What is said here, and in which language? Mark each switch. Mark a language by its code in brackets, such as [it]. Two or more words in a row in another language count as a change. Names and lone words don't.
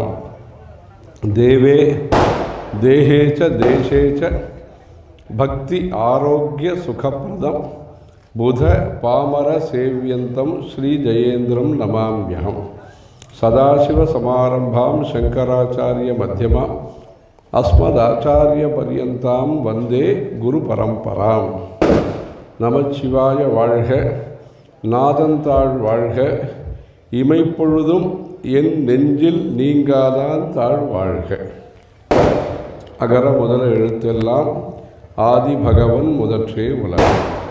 [sa] देवे देहे च देशे च भक्ति आरोग्य सुखप्रदं बुध पामर सेव्यन्तं श्रीजयेन्द्रं नमाम्यहम्। सदाशिवसमारम्भां शङ्कराचार्यमध्यमाम् अस्मदाचार्यपर्यन्तां वन्दे गुरुपरम्पराम्। [ta] நமச்சிவாய வாழ்க, நாதந்தாள் வாழ்க, இமைப்பொழுதும் என் நெஞ்சில் நீங்காதான் தாழ் வாழ்க. அகர முதல எழுத்தெல்லாம் ஆதி பகவன் முதற்றே உலகம்.